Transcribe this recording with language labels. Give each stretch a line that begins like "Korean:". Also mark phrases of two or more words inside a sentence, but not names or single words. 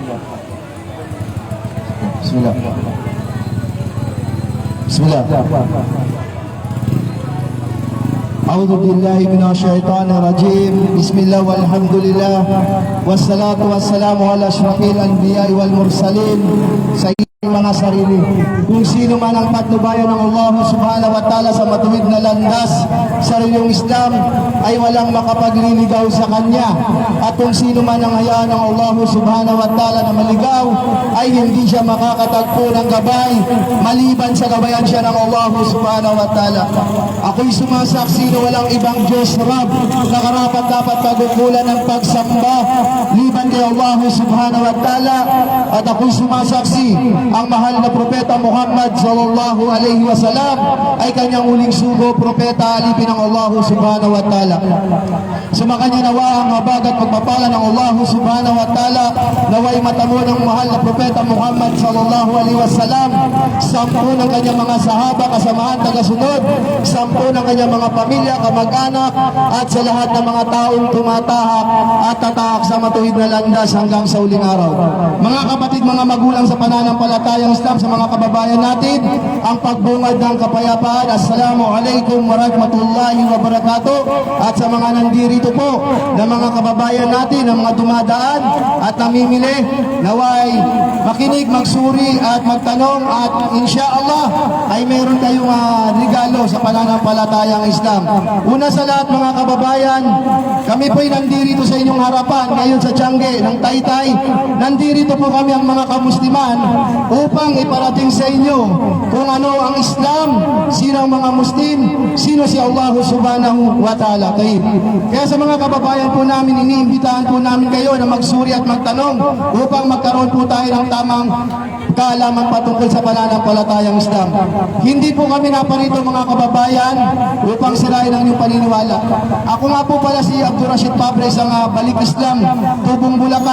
Arabic: بسم الله. بسم الله. أعوذ بالله من الشيطان الرجيم. بسم الله والحمد لله. والصلاة والسلام على أشرف الأنبياء والمرسلين.
Filipino: Mga sarili, kung sino man ang patnubayan ng Allah
Arabic: سبحانه وتعالى
Filipino: sa matuwid na landas sa relyong Islam ay walang makapagliligaw sa kanya, at kung sino man ang hayaan ng Allah
Arabic: سبحانه وتعالى
Filipino: na maligaw ay hindi siya makakatagpo ng gabay maliban sa gabayan siya ng Allah
Arabic: سبحانه وتعالى.
Filipino: Ako'y sumasaksi na walang ibang Diyos Rab na karapat dapat pagkukulan ng pagsamba liban kay Allah
Arabic: سبحانه وتعالى,
Filipino: at ako'y sumasaksi ang mahal na propeta Muhammad
Arabic: صلى الله عليه وسلم
Filipino: ay kanyang uling sugo, propeta alipin ng Allah
Arabic: سبحانه وتعالى.
Filipino: Sumakanya nawa ang habag at pagpapala ng Allah
Arabic: سبحانه وتعالى,
Filipino: naway matamo ng mahal na propeta Muhammad
Arabic: صلى الله عليه وسلم,
Filipino: 10 ng kanyang mga sahaba, kasamahan, tagasunod, 10 ng kanyang mga pamilya, kamag-anak, at sa lahat ng mga taong tumatahak at tatahak sa matuwid na landas hanggang sa uling araw. Mga kapatid, mga magulang sa pananampalatayang Islam, sa mga kababayan natin, ang pagbungad ng kapayapaan.
Arabic: السلام عليكم ورحمة الله وبركاته.
Filipino: At sa mga nandirito po na mga kababayan natin, na mga dumadaan at namimili, naway makinig, magsuri at magtanong, at insyaallah ay meron kayong regalo sa pananampalatayang Islam. Una sa lahat, mga kababayan, kami po'y nandirito sa inyong harapan ngayon sa Tiangge ng Taytay. Nandirito po kami ang mga kamusliman upang iparating sa inyo kung ano ang Islam, sino ang mga Muslim, sino si Allah subhanahu wa ta'ala. Kaya sa mga kababayan po namin, iniimbitahan po namin kayo na magsuri at magtanong upang magkaroon po tayo ng tamang kaalaman patungkol sa pananampalatayang Islam. Hindi po kami naparito, mga kababayan, upang sirain ang inyong paniniwala. Ako nga po pala si Abdul Rashid Pabre, isang balik Islam, tubong Bulacan.